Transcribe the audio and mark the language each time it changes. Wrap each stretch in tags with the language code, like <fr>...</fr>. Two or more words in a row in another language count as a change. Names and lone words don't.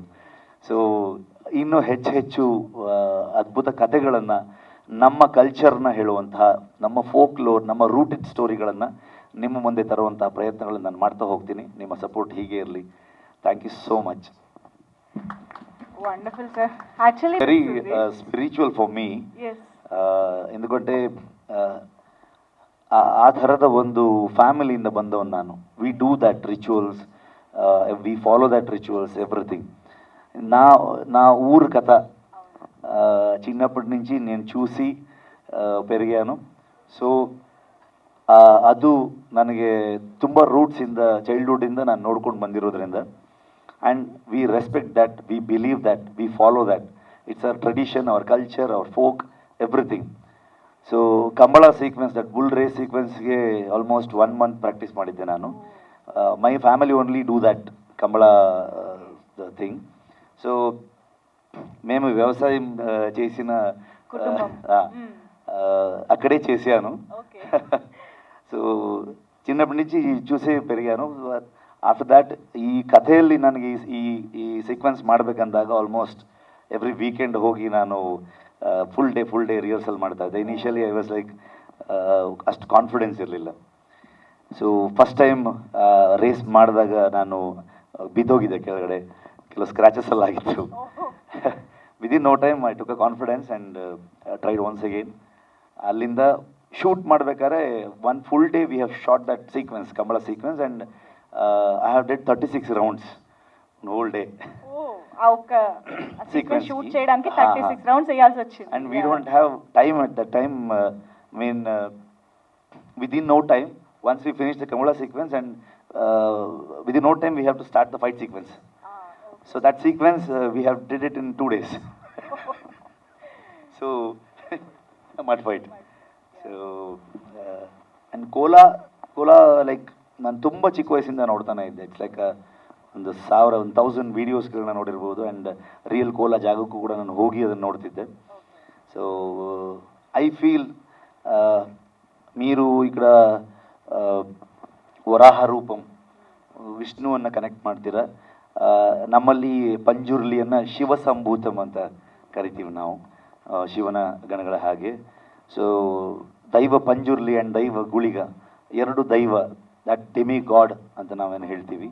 <kn>ಸೊ ಇನ್ನೂ ಹೆಚ್ಚು ಅದ್ಭುತ ಕಥೆಗಳನ್ನು, ನಮ್ಮ ಕಲ್ಚರ್ನ ಹೇಳುವಂತಹ, ನಮ್ಮ</kn> <en>folk lore,</en> <kn>ನಮ್ಮ ರೂಟೆಡ್ ಸ್ಟೋರಿಗಳನ್ನು ನಿಮ್ಮ ಮುಂದೆ ತರುವಂಥ ಪ್ರಯತ್ನಗಳನ್ನು ನಾನು ಮಾಡ್ತಾ ಹೋಗ್ತೀನಿ. ನಿಮ್ಮ ಸಪೋರ್ಟ್ ಹೀಗೆ ಇರಲಿ.</kn> <en>Thank you so much. Wonderful sir. Actually Very spiritual for me.</en> <kn>ఎందుకంటే ಆ ಥರದ ಒಂದು ಫ್ಯಾಮಿಲಿಯಿಂದ ಬಂದವನು ನಾನು.</kn> <en>We do that rituals, we follow that rituals, everything.</en> <te>నా ఊరు కథ చిన్నప్పటి నుంచి నేను చూసి పెరిగాను.</te> <kn>ಸೊ ಅದು ನನಗೆ ತುಂಬ ರೂಟ್ಸಿಂದ, ಚೈಲ್ಡ್ಹುಡ್ಡಿಂದ ನಾನು ನೋಡ್ಕೊಂಡು ಬಂದಿರೋದ್ರಿಂದ,</kn> <en>And we respect that, we believe that, we follow that. It's our tradition, our culture, our folk, everything.</en> <kn>ಸೊ ಕಂಬಳ ಸೀಕ್ವೆನ್ಸ್,</kn> <en>that bull race</en> <kn>ಸೀಕ್ವೆನ್ಸ್ಗೆ</kn> <en>almost 1 month practice</en> <kn>ಮಾಡಿದ್ದೆ ನಾನು.</kn> <en>My family only do that Kambala thing.</en> <te>సో మేము వ్యవసాయం చేసిన అక్కడే చేశాను. సో చిన్నప్పటి నుంచి చూసే పెరిగాను.</te> <en>After that</en> <kn>ಈ ಕಥೆಯಲ್ಲಿ ನನಗೆ ಈ ಸೀಕ್ವೆನ್ಸ್ ಮಾಡಬೇಕಂದಾಗ</kn> <en>almost every weekend</en> <kn>ಹೋಗಿ ನಾನು</kn> <en>full day rehearsal</en> <kn>ಮಾಡ್ತಾ ಇದ್ದೆ.</kn> <en>Initially I was like</en> <kn>ಅಷ್ಟು ಕಾನ್ಫಿಡೆನ್ಸ್ ಇರಲಿಲ್ಲ. ಸೊ</kn> <en>first time race</en> <kn>ಮಾಡಿದಾಗ ನಾನು ಬಿದ್ದೋಗಿದ್ದೆ ಕೆಳಗಡೆ, ಕೆಲವು ಸ್ಕ್ರ್ಯಾಚಸ್ ಎಲ್ಲ ಆಗಿತ್ತು.</kn> <en>Within no time I took a confidence and tried once again.</en> <kn>ಅಲ್ಲಿಂದ ಶೂಟ್ ಮಾಡಬೇಕಾದ್ರೆ</kn> <en>1 full day we have shot that sequence, Kambala sequence, And I have did 36 rounds one whole day. sequence shoot</en> <te>చేయడానికి 36 రౌండ్స్ చేయాల్సి వచ్చింది.</te> <en>And we don't have time at that time. I mean, within no time, once we finish the Kamala sequence and within no time we have to start the fight sequence. So that sequence we have did it in 2 days. So a mud fight. So and</en> <kn>ಕೋಲಾ ಲೈಕ್ ನಾನು ತುಂಬ ಚಿಕ್ಕ ವಯಸ್ಸಿಂದ ನೋಡ್ತಾನೆ ಇದ್ದೆ.</kn> <en>It's like</en> <kn>ಒಂದು 1000 ವೀಡಿಯೋಸ್ಗಳನ್ನ ನೋಡಿರ್ಬೋದು. ಆ್ಯಂಡ್ ರಿಯಲ್ ಕೋಲಾ ಜಾಗಕ್ಕೂ ಕೂಡ ನಾನು ಹೋಗಿ ಅದನ್ನು ನೋಡ್ತಿದ್ದೆ.</kn> <en>so I feel</en> <te>మీరు ఇక్కడ</te> <kn>ವರಾಹ ರೂಪಂ ವಿಷ್ಣುವನ್ನು ಕನೆಕ್ಟ್ ಮಾಡ್ತೀರಾ. ನಮ್ಮಲ್ಲಿ ಪಂಜುರ್ಲಿಯನ್ನು ಶಿವ ಸಂಭೂತಂ ಅಂತ ಕರಿತೀವಿ ನಾವು, ಶಿವನ ಗಣಗಳ ಹಾಗೆ. ಸೊ ದೈವ ಪಂಜುರ್ಲಿ ಆ್ಯಂಡ್ ದೈವ ಗುಳಿಗ ಎರಡು ದೈವ,</kn> <en>that demi god</en> <kn>ಅಂತ ನಾವೇನು ಹೇಳ್ತೀವಿ.</kn>